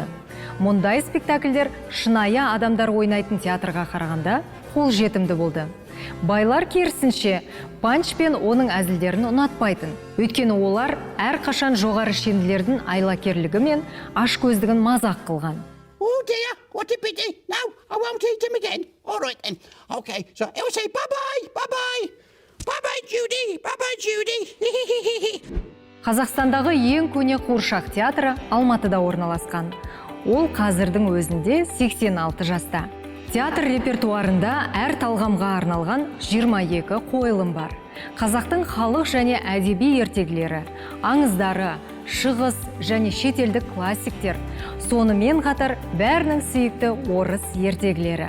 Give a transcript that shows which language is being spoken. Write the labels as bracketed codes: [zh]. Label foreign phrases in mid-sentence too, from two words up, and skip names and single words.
[kk] Мұндай спектакльдер шынайы адамдар ойнайтын театрға қарағанда қолжетімді болды. Байлар керісінше Панч пен оның әзілдерін ұнатпайтын. Өйткені олар әрқашан жоғары шенділердің айлакерлігі мен ашкөздігін мазақ қылған. [en] Oh dear, what a pity. No, I won't eat him again. All right then. Okay, so I'll say bye-bye, bye-bye. Bye-bye, Judy, bye-bye, Judy. [kk] Қазақстандағы ең көне Қуыршақ театры Алматыда орналасқан. Ол қазірдің өзінде 86 жаста. Театр репертуарында әр талғамға арналған 22 қойылым бар. Қазақтың халық және әдеби ертегілері, аңыздары, шығыс және шетелдік классиктер, сонымен қатар бәрінің сүйікті орыс ертегілері.